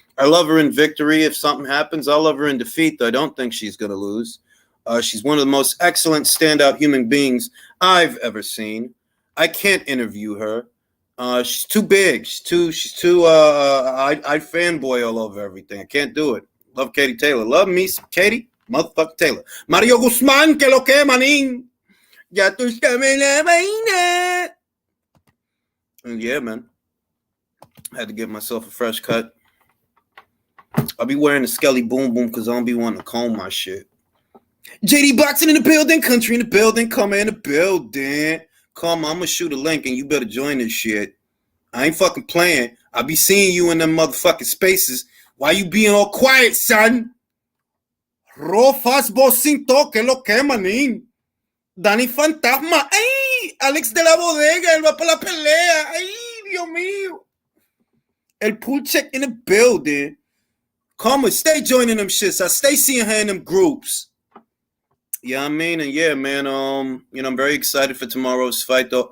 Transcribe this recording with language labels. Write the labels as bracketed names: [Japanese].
[English] I love her in victory. If something happens, I'll love her in defeat, though I don't think she's going to lose. She's one of the most excellent standout human beings I've ever seen. I can't interview her. She's too big. She's too. I fanboy all over everything. I can't do it. Love Katie Taylor. Love me, Katie, motherfucker Taylor. [Spanish] Mario Guzman, que lo que manín. Ya tú sabes la vaina. [English] And yeah, man. I had to give myself a fresh cut. I'll be wearing a Skelly Boom Boom because I don't be wanting to comb my shit. JD Boxing in the building, country in the building, come in the building. Come, I'm gonna shoot a link and you better join this shit. I ain't fucking playing. I'll be seeing you in them motherfucking spaces. Why you being all quiet, son? [Spanish] Rofas Bocinto, que lo que, manín. Dani Fantasma. ¡Ay! Alex de la Bodega, él va para la pelea. ¡Ay, Dios mío! [English] El pool check in the building. Come, stay joining them shits. I stay seeing her in them groups. Yeah, I mean, and yeah, man, I'm very excited for tomorrow's fight, though.